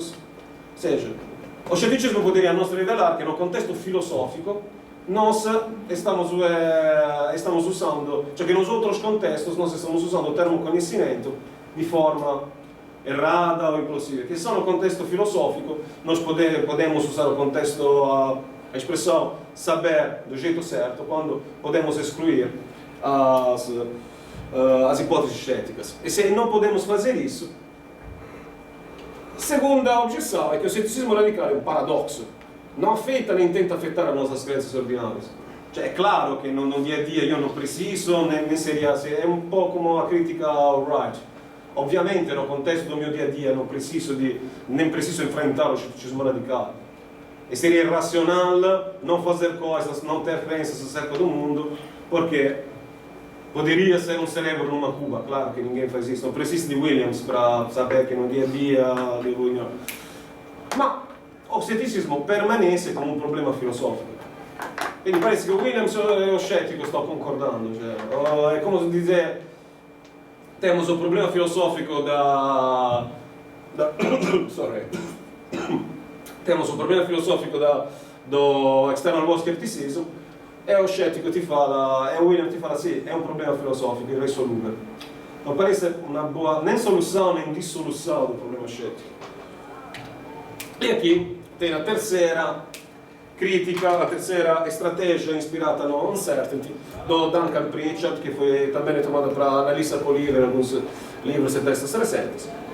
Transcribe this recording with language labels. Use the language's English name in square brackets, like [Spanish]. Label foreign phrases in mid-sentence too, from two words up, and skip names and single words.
[Portuguese] Ou seja, o ceticismo poderia nos revelar que no contexto filosófico nós estamos usando, cioè que nos outros contextos nós estamos usando o termo conhecimento de forma errada ou inclusive, que só no contexto filosófico nós podemos usar o contexto, a expressão saber do jeito certo, quando podemos excluir as hipóteses céticas. E se não podemos fazer isso, segunda objeção é que o ceticismo radical é um paradoxo. Não afeta nem tenta afetar as nossas crenças ordinárias. [Italian] Cioè, è chiaro che [Portuguese] no dia a dia [Italian] io non preciso, né seria, è un po' come [Portuguese] a crítica ao [Italian] Wright. [Portuguese] Ovviamente no contesto do meu dia a dia nem preciso enfrentar o ceticismo radical. E seria irracional não fazer coisas, não ter crenças acerca do mundo, porque poderia ser um cérebro numa cuba. Claro que ninguém faz isso. Não preciso de Williams para saber que no dia a dia devo ignorar. Ma o ceticismo permanece como um problema filosófico. Quindi parece che Williams e o scettico sto concordando. [Italian] Cioè, è come [Portuguese] dizer, temos o problema filosófico sorry. Temos o problema filosófico do [English] external world skepticism [Portuguese] e o scettico ti fala, e Williams ti fala sì, [Italian] è un problema filosofico [Portuguese] irresolúvel. Non parece una boa nem solução nem dissolução do problema scettico. E aqui tem a terceira crítica, a terceira estratégia inspirata no Uncertainty, do Duncan Pritchard, que foi também tomada para analisar por livro em alguns livros e textos recentes.